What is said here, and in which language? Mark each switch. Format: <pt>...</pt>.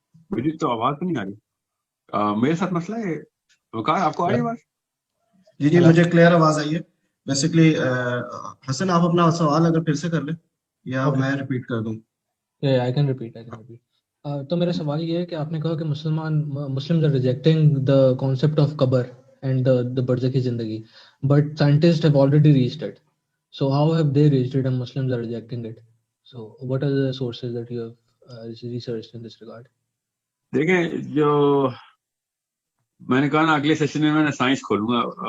<ur>مجھے تو آواز تو نہیں آ رہی, میرے ساتھ مسئلہ ہے. وقار آپ کو آ رہی آواز؟ جی مجھے کلیئر آواز آئی ہے. بیسکلی حسن آپ اپنا سوال اگر پھر سے کر لیں یا میں ریپیٹ کر دوں.</ur> <en>I can repeat.</en> <ur>تو میرا سوال یہ ہے کہ آپ نے کہا کہ</ur> <en>Muslims are rejecting the concept of قبر and the برزخی زندگی, but scientists have already reached it. So how have they reached it and Muslims are rejecting it? So what are the sources that you have researched in this regard?</en> <ur>دیکھیں, جو میں نے کہا نا اگلے session میں نے سائنس کھولوں گا.</ur>